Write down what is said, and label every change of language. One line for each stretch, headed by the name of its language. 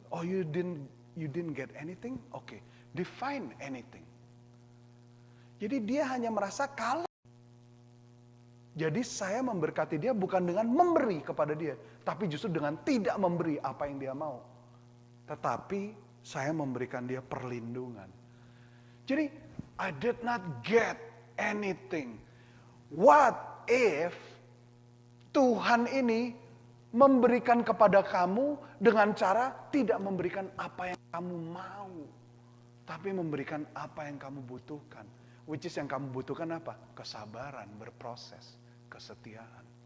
English: Oh you didn't get anything? Oke, define anything.
Indonesian: Jadi dia hanya merasa kalah. Jadi saya memberkati dia bukan dengan memberi kepada dia, tapi justru dengan tidak memberi apa yang dia mau. Tetapi saya memberikan dia perlindungan.
English: Jadi I did not get anything. What if
Indonesian: Tuhan ini memberikan kepada kamu dengan cara tidak memberikan apa yang kamu mau, tapi memberikan apa yang kamu butuhkan.
English: Which is
Indonesian: yang kamu butuhkan apa? Kesabaran, berproses, kesetiaan.